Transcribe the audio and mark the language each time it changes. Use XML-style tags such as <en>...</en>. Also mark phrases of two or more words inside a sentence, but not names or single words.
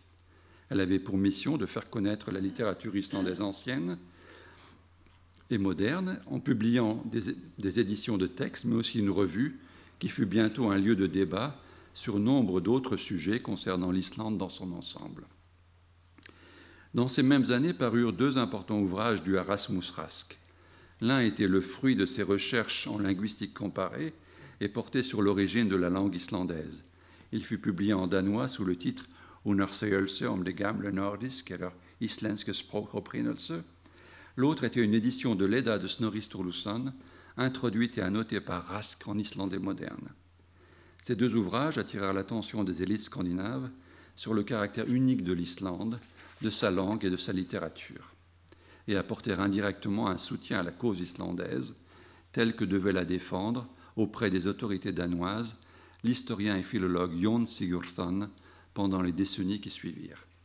<fr>Elle avait pour mission de faire connaître la littérature islandaise ancienne et moderne en publiant des éditions de textes, mais aussi une revue qui fut bientôt un lieu de débat sur nombre d'autres sujets concernant l'Islande dans son ensemble. Dans ces mêmes années parurent deux importants ouvrages du Erasmus Rask. L'un était le fruit de ses recherches en linguistique comparée et portait sur l'origine de la langue islandaise. Il fut publié en danois sous le titre Undersøgelse om det gamle nordisk, eller islandske språkopprinnelse. L'autre était une édition de l'Edda de Snorri Sturluson, introduite et annotée par Rask en islandais moderne. Ces deux ouvrages attirèrent l'attention des élites scandinaves sur le caractère unique de l'Islande, de sa langue et de sa littérature, et apportèrent indirectement un soutien à la cause islandaise, telle que devait la défendre, auprès des autorités danoises, l'historien et philologue Jon Sigurðsson pendant les décennies qui suivirent.</fr>